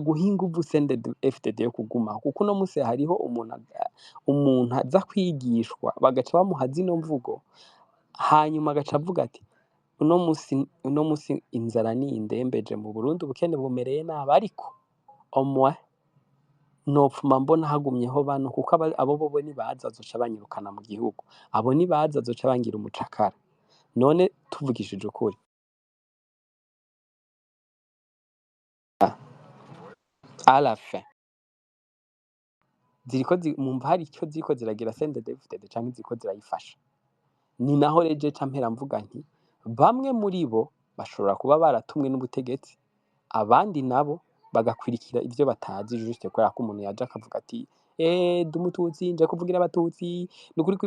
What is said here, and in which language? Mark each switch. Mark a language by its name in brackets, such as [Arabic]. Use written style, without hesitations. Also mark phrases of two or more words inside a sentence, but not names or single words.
[Rundi] guha inguvu CNDD-FDD yo kugumaho kuko uno musi hariho umuntu aza kwigishwa bagaca bamuha zino mvugo hanyuma agaca avuga ati uno musi inzara ni indembeje mu Burundi ubukene bumereye nabi ariko omwe nopfuma mbona hagumyeho bano kuko abo bobo nibaza zoca banyirukana mu gihugu abo nibaza zoca bangira umucakara none tuvugishije ukuri [French] à la fin [Rundi] ziriko mumva hari icyo ziko ziragira CNDD-FDD canke ziko zirayifasha ni naho reje campera mvuga nti bamwe muri bo bashobora kuba baratumwe n'ubutegetsi abandi nabo bagakwirikira ivyo batazi juste kubera ko umuntu yaje akavuga ati dumututsi nje kuvugira abatutsi nukuri ko